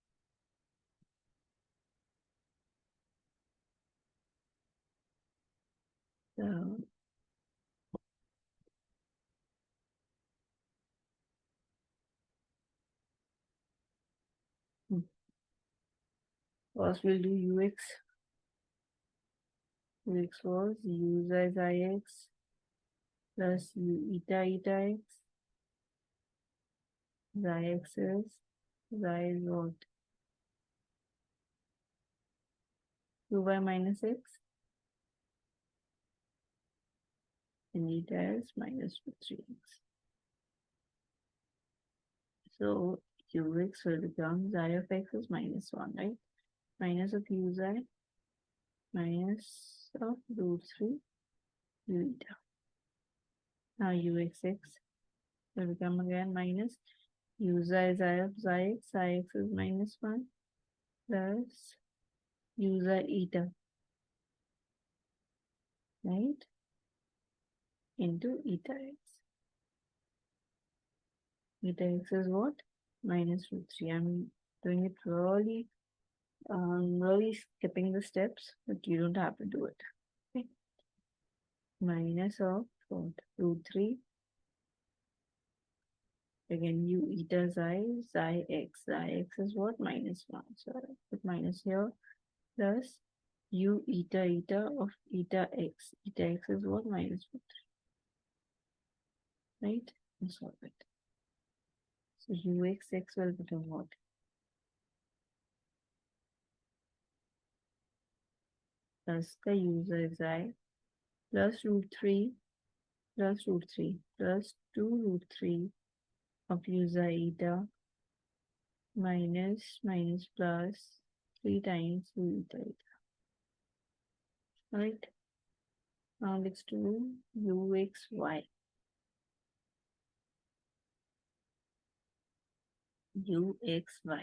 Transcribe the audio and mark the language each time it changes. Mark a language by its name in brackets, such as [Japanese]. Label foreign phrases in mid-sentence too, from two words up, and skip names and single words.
[English] So first we'll do ux. Ux was u xi x plus u eta x. Xi x is what? 2y minus x. And eta is minus 3x. So ux will become xi of x is minus 1, right? Minus of u xi minus of root 3 u eta. Now uxx will become again minus u xi of xi x is minus 1 plus u xi eta, right? Into eta x. Eta x is what? Minus root 3. I'm doing it really skipping the steps, but you don't have to do it. Okay. Minus of what? Root 3. Again, u eta xi x. Xi x is what? Minus 1. So I put minus here. Plus u eta of eta x. Eta x is what? Minus root 3. Right? And solve it. So uxx will become what? Plus the u xi plus root 3 plus root 3 plus 2 root 3 of u xi eta minus plus 3 times u eta. Right? Now let's do uxy. Uxy.